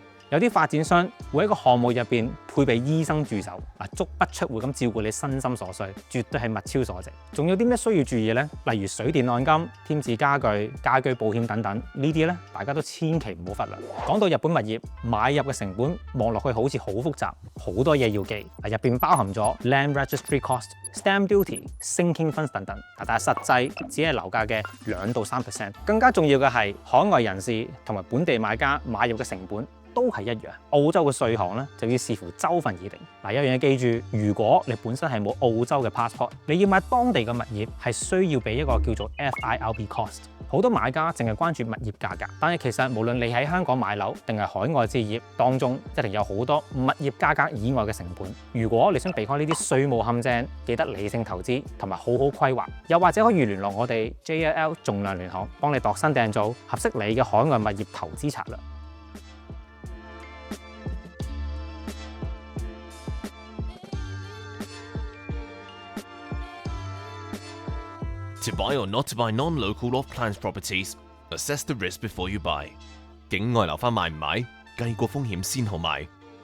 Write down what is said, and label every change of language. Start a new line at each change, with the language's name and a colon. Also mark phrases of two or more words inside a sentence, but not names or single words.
Cantonese: 有啲發展商會喺個項目入邊配備醫生駐守，足不出戶咁照顧你身心所需，絕對係物超所值。仲有啲咩需要注意呢？例如水電按金、添置家具、家居保險等等，呢啲咧大家都千祈唔好忽略。講到日本物業買入嘅成本，望落去好似好複雜，好多嘢要記。入邊包含咗
English: land registry cost、 stamp duty、 sinking funds
Cantonese: 等等。但係實際只係樓價嘅2到3%。更加重要嘅係海外人士同埋本地買家買入嘅成本都係一樣。澳洲嘅稅項咧就要視乎州份而定。有樣嘢記住，如果你本身係冇澳洲嘅 passport， 你要買當地嘅物業係需要俾一個叫做
English: FIRB cost。
Cantonese: 好多買家淨係關注物業價格，但係其實無論你喺香港買樓定係海外置業，當中一定有好多物業價格以外嘅成本。如果你想避開呢啲稅務陷阱，記得理性投資同埋好好規劃。又或者可以聯絡我哋 JLL 仲量聯行，幫你度身訂造合適你嘅海外物業投資策略。
English: To buy or not to buy non-local off-plans properties, assess the risk before you buy.
Cantonese: 境外樓花買唔買？計過風險先好買。